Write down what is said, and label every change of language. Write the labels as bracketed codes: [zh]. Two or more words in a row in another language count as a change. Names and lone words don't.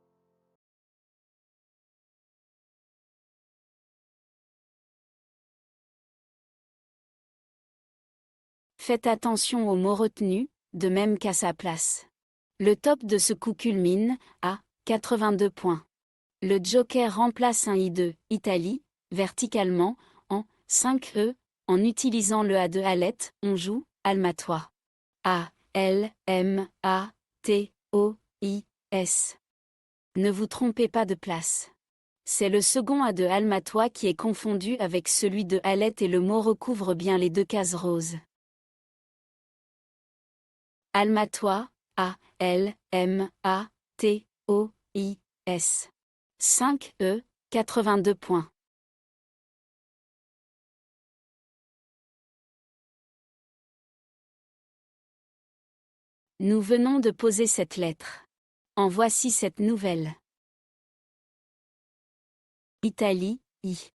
[fr] Faites attention aux mots retenus, de même qu'à sa place. Le top de ce coup culmine à 82 points. Le joker remplace un I2, Italie, verticalement, en 5E, en utilisant le A de Alette, on joue Almatois. A, L, M, A, T, O, I, S. Ne vous trompez pas de place. C'est le second A de Almatois qui est confondu avec celui de Alette et le mot recouvre bien les deux cases roses. Almatois, A, L, M, A, T, O, I, S. 5E, 82 points. Nous venons de poser cette lettre. En voici cette nouvelle. Italie, I.